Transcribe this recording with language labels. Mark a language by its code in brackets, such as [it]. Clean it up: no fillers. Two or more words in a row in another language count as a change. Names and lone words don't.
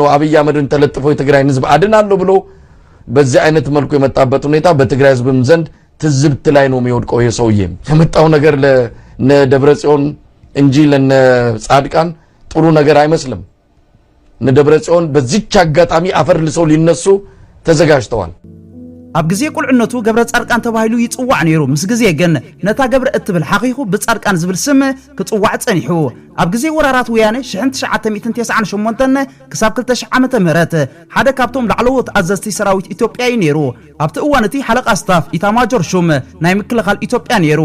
[am] አብይ አህመድን ተለጥፎ የትግራይን ህዝብ አድናለሁ ብሎ በዚህ አይነት መልኩ የመጣበት ሁኔታ በትግራይ ህዝብም ዘንድ ትዝብት ላይ ነው የሚወድቀው። የሰውዬ የመጣው ነገር ለነ ደብረጽዮን እንጂ ለነ ጻድቃን ጥሩ ነገር አይመስልም። እነ ደብረጽዮን በዚህች አጋጣሚ አፈር ልሰው ሊነሱ ተዘጋጅተዋል። [ti] ኣብ ግዜ ቁልዕነቱ ገብረ ጻድቃን ተባሂሉ ይጽዋዕ ነይሩ። ምስ ግዜ ግን ነታ ገብረ እትብል ሓቂኹ ብጻድቃን ዝብል ስም ክጽዋዕ ጸኒሑ። ኣብ ግዜ ወራራት ወያነ 1998 ክሳብ 2000 ዓመተ ምህረት ሓደ ካብቶም ላዕለዎት ኣዘዝቲ ሰራዊት ኢትዮጵያ ነይሩ። ኣብቲ እዋን እቲ ሓለቃ ስታፍ ኢታማጆር ሹም ናይ ምክልኻል ኢትዮጵያ ነይሩ።